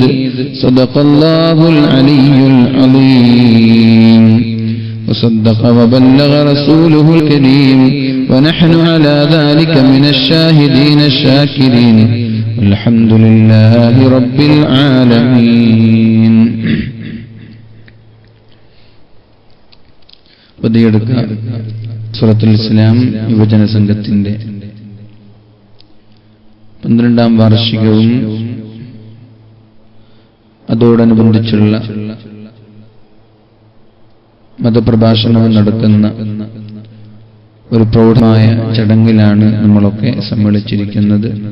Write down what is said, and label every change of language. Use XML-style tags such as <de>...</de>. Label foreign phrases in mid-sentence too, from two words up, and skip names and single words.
<ar>صدق الله العلي العظيم وصدق وبلغ رسوله الكريم ونحن على ذلك من الشاهدين الشاكرين الحمد لله رب العالمين.</ar> <ml>പതിയെടുക്ക സൂറത്തുൽ ഇസ്ലാം യുവജന സംഘത്തിന്റെ 12ാം വാർഷികവും അതോടനുബന്ധിച്ചുള്ള മതപ്രഭാഷണവും നടക്കുന്ന ഒരു പ്രൗഢമായ ചടങ്ങിലാണ് നമ്മളൊക്കെ സമ്മേളിച്ചിരിക്കുന്നത്.</ml>